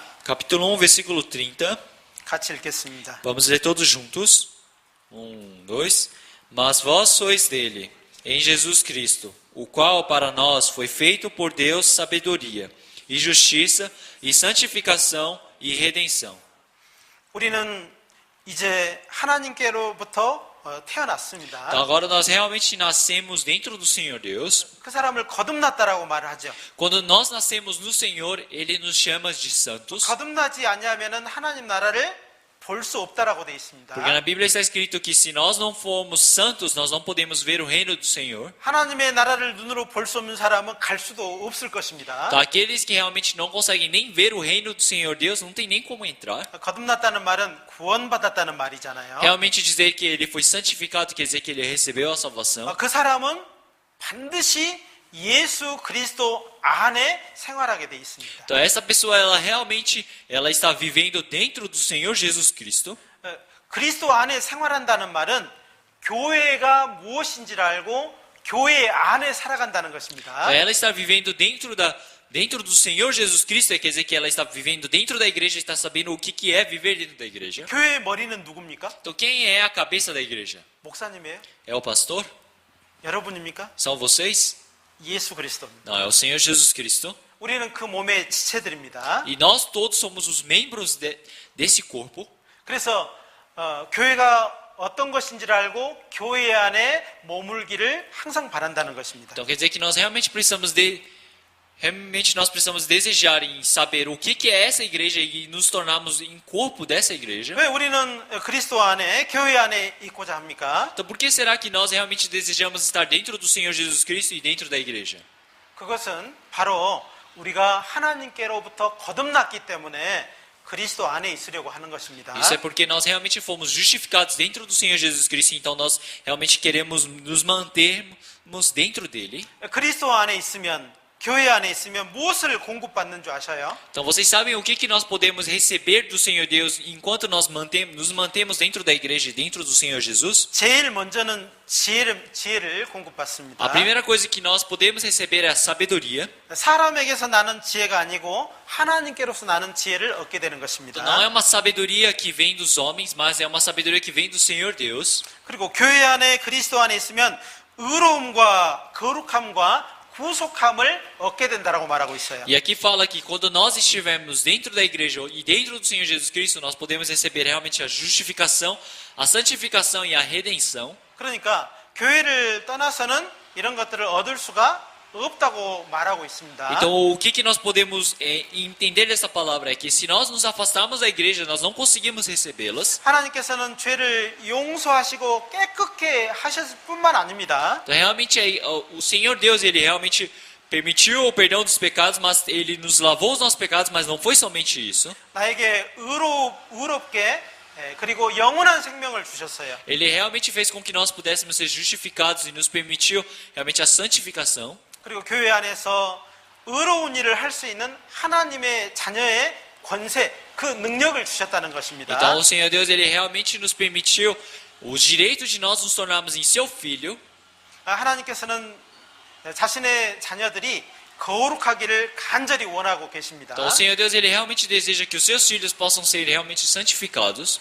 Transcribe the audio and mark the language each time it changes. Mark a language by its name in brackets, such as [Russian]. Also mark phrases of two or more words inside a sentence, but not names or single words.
[Portuguese] Capítulo 1, versículo 30. [Korean] 같이 읽겠습니다. [Portuguese] Vamos ler todos juntos. 1, 2. Mas vós sois dele, em Jesus Cristo, o qual para nós foi feito por Deus sabedoria, e justiça, e santificação, e redenção. [Korean] 우리는 이제 하나님께로부터 태어났습니다. [Portuguese] Então agora nós realmente nascemos dentro do Senhor Deus. [Korean] 그 사람을 거듭났다라고 말을 하죠. [Portuguese] Quando nós nascemos no Senhor, Ele nos chama de santos. [Korean] 거듭나지 않냐면은 하나님 나라를 볼 수 없다라고 돼 있습니다. [Portuguese] Porque na Bíblia está escrito que se nós não formos santos, nós não podemos ver o reino do Senhor. [Korean] 하나님의 나라를 눈으로 볼 수 없는 사람은 갈 수도 없을 것입니다. [Portuguese] Então aqueles que realmente não conseguem nem ver o reino do Senhor Deus, não tem nem como entrar. [Korean] 거듭났다는 말은 구원받았다는 말이잖아요. [Portuguese] Realmente dizer que ele foi santificado quer dizer que ele recebeu a salvação. [Korean] 그 사람은 반드시 예수 그리스도 안에 생활하게 돼 있습니다. [Portuguese] Então essa pessoa ela está vivendo dentro do Senhor Jesus Cristo. [Korean] 그리스도 안에 생활한다는 말은 교회가 무엇인지를 알고 교회 안에 살아간다는 것입니다. [Portuguese] Então, ela está vivendo dentro do Senhor Jesus Cristo, quer dizer que ela está vivendo dentro da igreja, está sabendo o que é viver dentro da igreja. [Korean] 교회의 머리는 누굽니까? [Portuguese] Então quem é a cabeça da igreja? [Korean] 목사님이에요? [Portuguese] É o pastor? [Korean] 여러분입니까? [Portuguese] São vocês? [Korean] 예수 그리스도입니다. [Portuguese] Não, é o Senhor Jesus Cristo. [Korean] 우리는 그 몸의 지체들입니다. [Portuguese] E nós todos somos os membros desse corpo. [Korean] 그래서 교회가 어떤 것인지를 알고 교회 안에 머물기를 항상 바란다는 것입니다. [Portuguese] Então quer dizer que nós realmente precisamos Realmente nós precisamos desejar em saber o que é essa igreja e nos tornarmos em corpo dessa igreja. [Korean] 왜 우리는 그리스도 안에 교회 안에 있고자 합니까? [Portuguese] Então, por que será que nós realmente desejamos estar dentro do Senhor Jesus Cristo e dentro da igreja? [Korean] 그것은 바로 우리가 하나님께로부터 거듭났기 때문에 그리스도 안에 있으려고 하는 것입니다. [Portuguese] Isso é porque nós realmente fomos justificados dentro do Senhor Jesus Cristo, então nós realmente queremos nos mantermos dentro dele. [Korean] 그리스도 안에 있으면 교회 안에 있으면 무엇을 공급받는 줄 아셔요? [Portuguese] Então vocês sabem o que nós podemos receber do Senhor Deus enquanto nós nos mantemos dentro da igreja e dentro do Senhor Jesus? [Korean] 제일 먼저는 지혜를 공급받습니다. [Portuguese] A primeira coisa que nós podemos receber é a sabedoria. [Korean] 사람에게서 나는 지혜가 아니고 하나님께로서 나는 지혜를 얻게 되는 것입니다. [Portuguese] Então não é uma sabedoria que vem dos homens, mas é uma sabedoria que vem do Senhor Deus. [Korean] 그리고 교회 안에 그리스도 안에 있으면 의로움과 거룩함과 구속함을 얻게 된다라고 말하고 있어요. [Portuguese] E aqui fala que quando nós estivermos dentro da igreja e dentro do Senhor Jesus Cristo, nós podemos receber realmente a justificação, a santificação e a redenção. [Korean] 그러니까 교회를 떠나서는 이런 것들을 얻을 수가 없다고 말하고 있습니다. [Portuguese] Então, o que nós podemos entender dessa palavra é que se nós nos afastarmos da igreja, nós não conseguimos recebê-las. [Korean] 하나님께서는 죄를 용서하시고 깨끗게 하셨을 뿐만 아닙니다. [Portuguese] Então, realmente, o Senhor Deus, Ele realmente permitiu o perdão dos pecados, mas Ele nos lavou os nossos pecados, mas não foi somente isso. [Korean] 나에게 의롭게 그리고 영원한 생명을 주셨어요. [Portuguese] Ele realmente fez com que nós pudéssemos ser justificados e nos permitiu realmente a santificação. [Korean] 그리고 교회 안에서 의로운 일을 할 수 있는 하나님의 자녀의 권세, 그 능력을 주셨다는 것입니다. [Portuguese] Então, o Senhor Deus, Ele realmente nos permitiu o direito de nós nos tornarmos em seu Filho. [Korean] 하나님께서는 자신의 자녀들이 거룩하기를 간절히 원하고 계십니다. [Portuguese] Então, o Senhor Deus, Ele realmente deseja que os seus filhos possam ser realmente santificados.